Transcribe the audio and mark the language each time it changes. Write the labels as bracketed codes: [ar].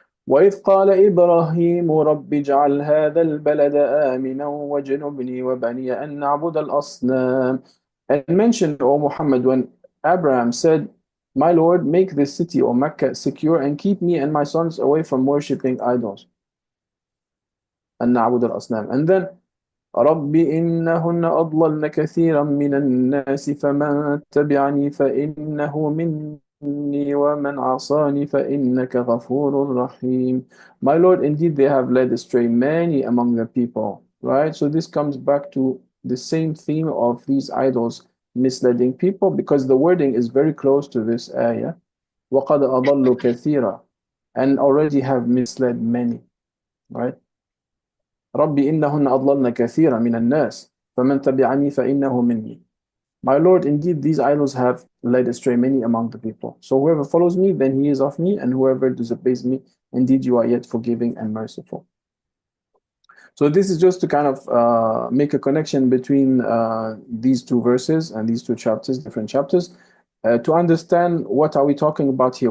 [ar] وَإِذْ قَالَ إِبْرَاهِيمُ رَبِّ اجْعَلْ هَذَا الْبَلَدَ آمِنًا وَاجْنُبْنِي وَبَنِيَ أَن نَعْبُدَ الْأَصْنَامَ. [en] And mention, O Muhammad, when Abraham said, My Lord, make this city or Mecca secure and keep me and my sons away from worshipping idols and [ar] نعبد الأصنام. [en] And then [ar] رب إنهن أضللن كثيرا من الناس فمن تبعني فإنه مني ومن عصاني فإنك غفور رحيم. [en] My Lord, indeed they have led astray many among the people. Right? So this comes back to the same theme of these idols misleading people, because the wording is very close to this ayah. [ar] وَقَدْ أَضَلُّوا كَثِيرًا, [en] and already have misled many. Right? [ar] رب إنهن أضللن كثيرا من الناس فمن تبعني فإنه مني. [en] My Lord, indeed these idols have led astray many among the people. So whoever follows me, then he is of me, and whoever disobeys me, indeed you are yet forgiving and merciful. So this is just to kind of make a connection between these two verses and these two chapters, different chapters, to understand what are we talking about here.